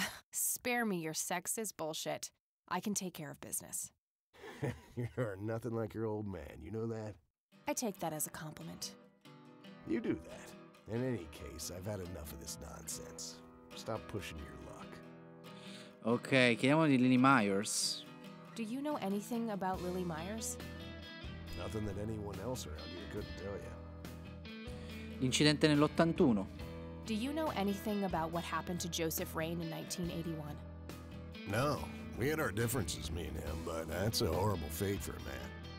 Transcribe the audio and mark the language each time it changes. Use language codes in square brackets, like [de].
[en] Spare me your sexist bullshit. I can take care of business. You're nothing like your old man, you know that? I take that as a compliment. You do that. In any case, I've had enough of this nonsense. Stop pushing your luck. [it] Ok, chiediamo di Lily Myers. [en] Do you know anything about Lily Myers? Nothing that anyone else around here couldn't tell you. [it] L'incidente nell'81. [en] Do you know anything about what happened to Joseph Rain in 1981? No, we had our differences, me and him, but that's a horrible fate for a man.